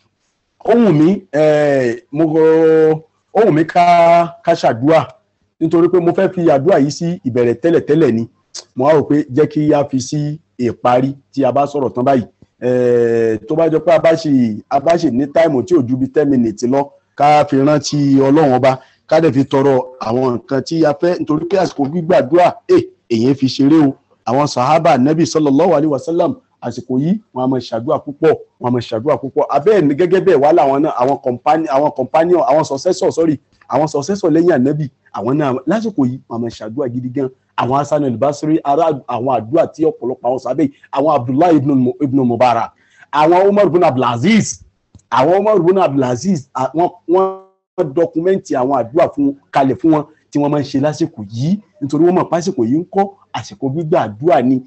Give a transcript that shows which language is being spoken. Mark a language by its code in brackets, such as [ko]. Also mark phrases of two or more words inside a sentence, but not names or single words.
[yo] ohun mi ká ṣàdúà nítorí pé mo fẹ́ fi àdúà yìí sí ìbẹ̀rẹ̀ tẹ́lẹ̀tẹ́lẹ̀ ni mo á rò pé jẹ́ kí a fi sí ìparí tí a bá sọ̀rọ̀ tán báyìí tó bá jọ pé a bá ṣe ní táìmù tí ò ju bí 10 minutes lọ ká fi rántí Ọlọ́run ọba ká dẹ̀ fi tọrọ àwọn nǹkan tí a fẹ́ nítorí pé àsìkò gbígbàdúrà èyàn fi ṣeré o. Àwọn sàhábà nẹ́bì [ar] صلى الله عليه وسلم [yo] àsìkò yìí wọn a máa ṣàdúrà púpọ̀ abẹ́ẹ̀ ní gẹ́gẹ́ bẹ́ẹ̀ wà láwọn náà àwọn companion àwọn successor lẹ́yìn ànẹ́bì àwọn náà lásìkò yìí wọn a máa ṣàdúrà gidi gan. Àwọn Hasan al-Basri àwọn àdúrà tí ọ̀pọ̀lọpọ̀ àwọn sábẹ́ àwọn Abdullahi ibn Mubarak àwọn Umar ibn Abdulaziz wọ́n dọkumẹ́ntì àwọn àdúrà kalẹ̀ fún wọn tí wọ́n máa ń ṣe lásìkò yìí nítorí wọ́n mọ̀ pásìkò yìí ń kọ́ àsìkò gbígbà àdúrà ni.